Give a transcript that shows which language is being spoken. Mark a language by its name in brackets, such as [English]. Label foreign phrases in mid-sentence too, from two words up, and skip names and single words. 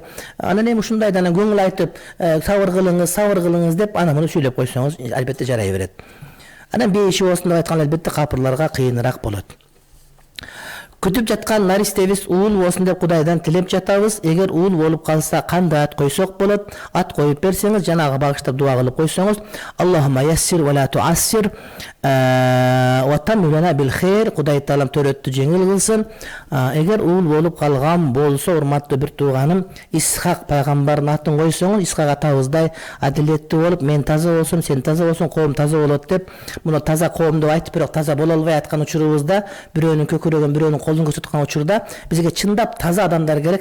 [Kyrgyz] Анан эми ушундай да көңүл айтып, сабыр кылыңыз деп аны муну сүйлөп койсоңуз албетте жарай берет. Анан бейиши болсун деп айткан албетте капырларга кыйыныраак болот. Күтүп жаткан наристебиз уул болсун деп Кудайдан тилеп жатабыз. Эгер уул болуп калса, кандай ат койсок болот? Ат коюп берсеңиз, жанагы багыштап дуа кылып койсоңуз, [Arabic] اللهم يسر ولا تعسر وتمم لنا بالخير, [Kyrgyz] Кудай Таалам төрөттү жеңил кылсын. Эгер уул болуп калган болсо, урматтуу бир тууганым, Исхак пайгамбардын атын койсоңуз, Исхак атабыздай адилеттүү болуп, мен таза болсом, сен таза болсоң, коом таза болот деп, муну таза коом деп айтып, бирок таза боло албай аткан учурубузда, бирөөнүн көкүрөгүн, бирөөнүн колун көрсөткөн учурда бизге чындап таза адамдар керек.